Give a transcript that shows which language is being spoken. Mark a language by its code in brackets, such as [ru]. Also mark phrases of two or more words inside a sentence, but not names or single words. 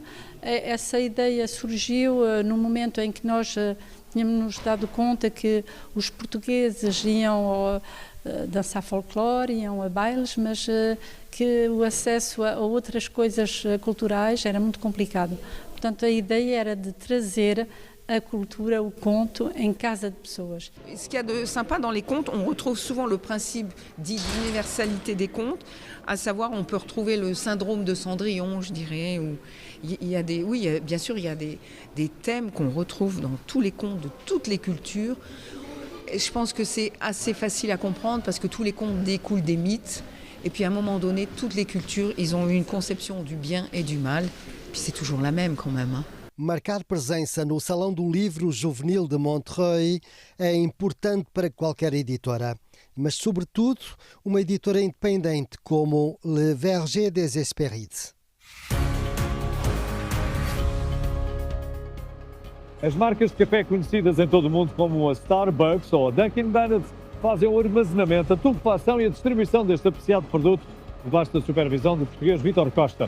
[pt] Essa ideia surgiu no momento em que nós tínhamos nos dado conta que os portugueses iam dançar folclore, iam a bailes, mas que o acesso a outras coisas culturais era muito complicado. Portanto, a ideia era de trazer a cultura, o conto, em casa de pessoas. [fr] Ce qu'il y a de sympa dans les contes, on retrouve souvent le principe dit d'universalité des contes, à savoir on peut retrouver le syndrome de Cendrillon, je dirais, où il y a des, oui, bien sûr, il y a des thèmes qu'on retrouve dans tous les contes de toutes les cultures. Et je pense que c'est assez facile à comprendre parce que tous les contes découlent des mythes. Et puis à un moment donné, toutes les cultures, ils ont eu une conception du bien et du mal. Puis c'est toujours la même quand même, hein. [pt] Marcar presença no Salão do Livro Juvenil de Montreuil é importante para qualquer editora, mas sobretudo uma editora independente como Le Verger des Hespérides. As marcas de café conhecidas em todo o mundo como a Starbucks ou a Dunkin' Donuts fazem o armazenamento, a tubefação e a distribuição deste apreciado produto debaixo da supervisão do português Vítor Costa.